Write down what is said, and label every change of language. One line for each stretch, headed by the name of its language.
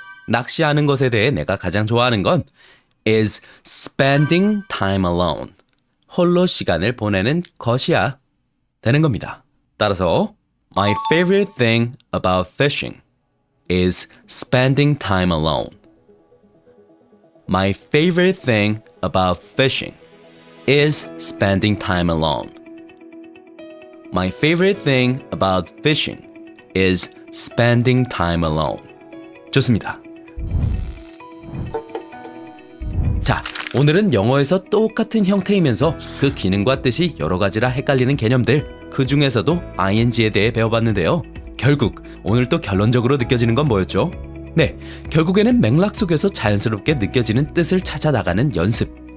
Korean: 낚시하는 것에 대해 내가 가장 좋아하는 건
English: is spending time alone.
Korean: 홀로 시간을 보내는 것이야. 되는 겁니다. 따라서
English: My favorite thing about fishing is spending time alone. My favorite thing about fishing is spending time alone. My favorite thing about fishing is spending time alone.
Korean: 좋습니다. 자, 오늘은 영어에서 똑같은 형태이면서 그 기능과 뜻이 여러 가지라 헷갈리는 개념들, 그 중에서도 ing에 대해 배워봤는데요. 결국 오늘 또 결론적으로 느껴지는 건 뭐였죠? 네, 결국에는 맥락 속에서 자연스럽게 느껴지는 뜻을 찾아 나가는 연습.